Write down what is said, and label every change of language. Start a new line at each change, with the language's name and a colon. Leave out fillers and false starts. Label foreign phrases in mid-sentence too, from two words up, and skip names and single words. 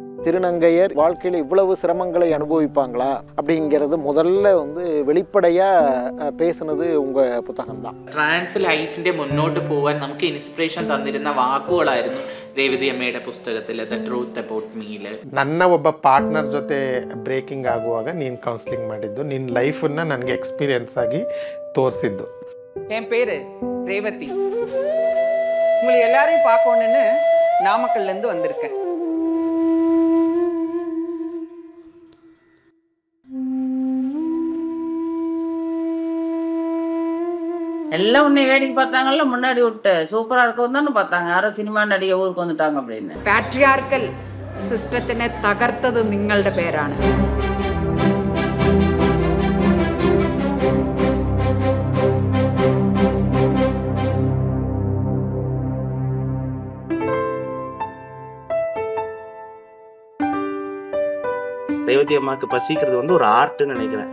Tamil: திருநங்கையர் வாழ்க்கையில் இவ்வளவு சிரமங்களை அனுபவிப்பாங்களா அப்படிங்கிறது முதல்ல வெளிப்படையாக பேசுனது உங்கள் புத்தகம்தான்.
Malayalam: ട്രാൻസ് ലൈഫിൻ്റെ മുന്നോട്ട് പോകാൻ നമുക്ക് ഇൻസ്പിറേഷൻ തന്നിരുന്ന വാക്കുകളായിരുന്നു രേവതി അമ്മയുടെ പുസ്തകത്തിൽ ദ ട്രൂത്ത് അബൌട്ട് മീൽ.
Kannada: ನನ್ನ ಒಬ್ಬ ಪಾರ್ಟ್ನರ್ ಜೊತೆ ಬ್ರೇಕಿಂಗ್ ಆಗುವಾಗ ನೀನು ಕೌನ್ಸಿಲಿಂಗ್ ಮಾಡಿದ್ದು, ನಿನ್ನ ಲೈಫನ್ನು ನನಗೆ ಎಕ್ಸ್ಪೀರಿಯನ್ಸ್ ಆಗಿ ತೋರಿಸಿದ್ದು.
Tamil: என் பேர் ரேவதி. உங்களை எல்லாரையும் பார்க்கணுன்னு நாமக்கல்லேருந்து வந்திருக்கேன். எல்லாம் உன்னை வேடிக்கை பார்த்தாங்கல்ல, முன்னாடி விட்டு சூப்பராக இருக்கவும் தானே பார்த்தாங்க. யாரும் சினிமா நடிகை ஊருக்கு வந்துட்டாங்க அப்படின்னு.
Malayalam: പാട്രിയാർക്കൽ സിസ്റ്റത്തിനെ തകർത്തത് നിങ്ങളുടെ പേരാണ്.
Tamil: ரேவதி அம்மாவுக்கு பசிக்கிறது ஒரு ஆர்ட்னு நினைக்கிறேன்.